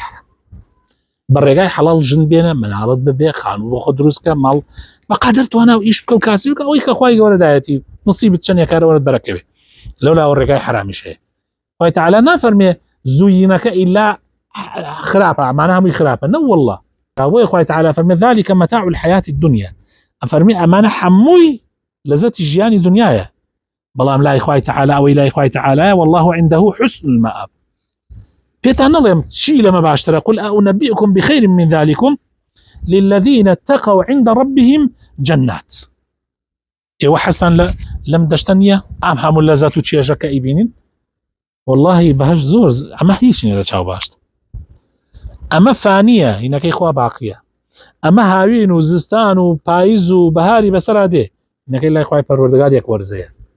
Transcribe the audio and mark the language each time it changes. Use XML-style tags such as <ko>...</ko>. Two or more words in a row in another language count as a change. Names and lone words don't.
<ckb>حرام بە ڕێگای حەڵال ژن بێنە مناڵت ببێ خانوو بۆ خۆ دروستکە ماڵ بەقەدر توانە و ئیش بکە و کاسی بکە ئەوەی کە خوای گەورەدایەتی نصیبت چەند کارەوەت بەرەکەوێ لەولا ڕێگای حرامیش هەیە خوای تەعالا نافەرمێ زوینەکە ئیلا خراپە ئەمانە هەمووی خراپە نە والله بۆیە خوای تەعالا فەرمێ</ckb> <ar>ذلك متاع الحياة الدنيا</ar> <ckb>ئەفەرمێ ئەمانە هەمووی لەزەتی ژیانی دنیایە بەڵام لای خوای تەعالا ئەوەی لای خوای تەعالایە</ckb> <ar>والله عنده حسن المآب</ar> <ckb>پێتان نەڵێم چی لەمە باشترە</ckb> <ar>قل أنبئكم بخير من ذلكم للذين اتقوا عند ربهم جنات</ar> <ckb>ئێوە حەسان لەم دەشتە نییە ئەم هەموو لەزەت و چێژەکە ئیبینین والله بەهەشت زۆر ئەمە هیچ نیە لە چاو باشت ئەمە فانیە هینەکەی خوا باقیە ئەمە هاوین و زستان و پاییز و بەهاری بەسەرا دێ هینەکەی لای خوای پەروەردگار یەک وەرزەیە</ckb>